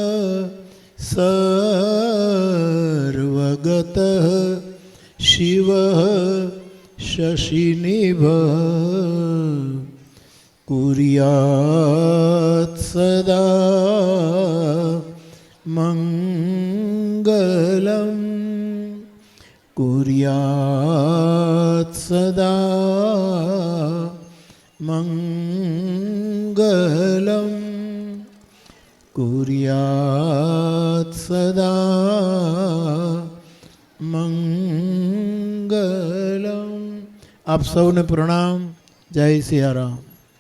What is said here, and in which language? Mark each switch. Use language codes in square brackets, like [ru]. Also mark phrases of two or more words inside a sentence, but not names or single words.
[sa] સર્વગત શિવઃ શશિનિભ કુર્યાત સદા મંગલમ कुर्यात् सदा मङ्गलं कुर्यात् सदा મંગલમ. [gu] આપ સૌને પ્રણામ. જય સિયારામ.